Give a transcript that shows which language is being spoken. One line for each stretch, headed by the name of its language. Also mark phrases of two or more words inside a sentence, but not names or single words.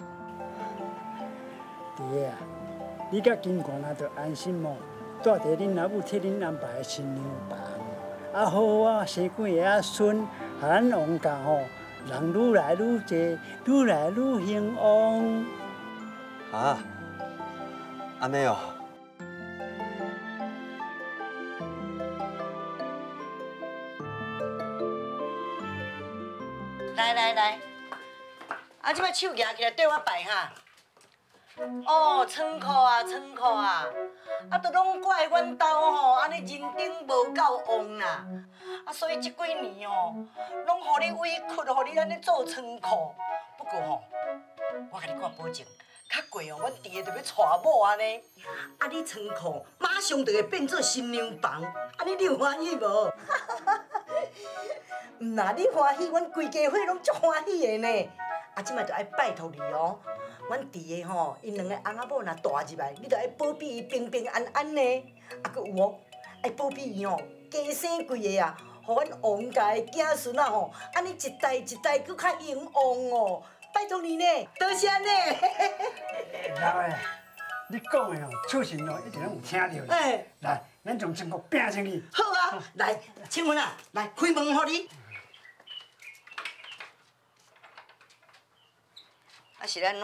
Min Nan Chinese: 弟啊，你甲金冠啊，就安心哦，住伫恁阿母替恁安排的新娘房，啊好好啊生几个仔孙，互咱王家吼人愈来愈济，愈来愈兴旺。啊，安尼哦。来，啊，即摆手举起来对我拜哈。哦，仓库啊，啊，都拢怪阮兜吼，安尼人丁无够旺啦。啊，所以即几年哦，拢互你委屈，互你安尼做仓库。不过吼，我甲你讲保证，较过哦，阮弟个就要娶某安尼。啊，你仓库马上就会变做新娘房，安尼你有欢喜无？毋那你欢喜，阮规家伙拢足欢喜的呢。啊，即摆就爱拜托你哦，阮弟个吼，因两个翁仔某若大入来，你就爱保庇伊平平安安呢。啊，佮有哦，爱保庇伊吼，加生几个啊，互阮王家的子孙啊吼，安尼一代一代佮较兴旺哦。拜托你呢，多谢呢。老诶，你讲的哦，厝神哦，一定拢有听到。哎，来，咱从仓库拼进去。好啊，来，请问啊，来开门互你。啊是安怎？